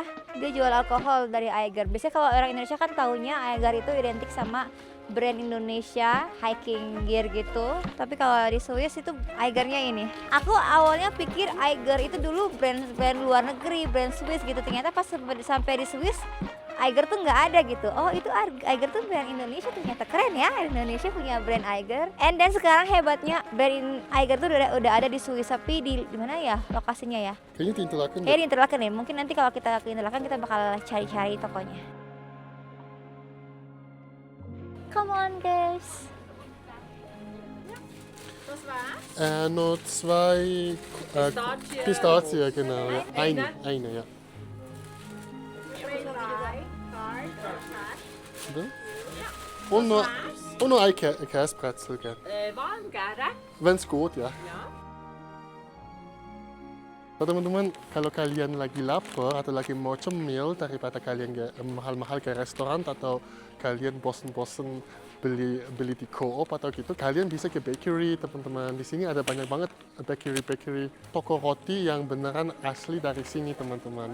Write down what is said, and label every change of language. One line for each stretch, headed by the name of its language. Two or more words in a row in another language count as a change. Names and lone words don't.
Indonesian: Dia jual alkohol dari Eiger. Biasanya kalau orang Indonesia kan taunya Eiger itu identik sama brand Indonesia
English: hiking gear
Indonesian: gitu, tapi kalau di Swiss itu Eigernya ini. Aku awalnya pikir Eiger itu dulu brand luar negeri, brand Swiss gitu. Ternyata pas sampai di Swiss, Eiger tuh nggak ada gitu. Oh itu Eiger tuh brand Indonesia, ternyata keren ya, Indonesia punya brand Eiger.
English: And then
Indonesian: sekarang hebatnya brand Eiger tuh udah ada di Swiss, tapi di mana ya lokasinya ya? Kayaknya di Interlaken. Kayak di Interlaken ya. Mungkin nanti kalau kita ke Interlaken kita bakal cari-cari tokonya.
English: Come on guys.
Indonesian: Terus mas?
German: Noch zwei Pistazie, genau. Ja. Eine, ja. Und noch ein Käsebrezel, gell? Warm, gerne. Wenn es geht, ja. Ja.
Indonesian: So, teman-teman, kalau kalian lagi lapar atau lagi mau cemil daripada kalian mahal-mahal ke restoran atau kalian bosen-bosen beli di co-op atau gitu, kalian bisa ke bakery, teman-teman. Di sini ada banyak banget bakery, toko roti yang beneran asli dari sini, teman-teman.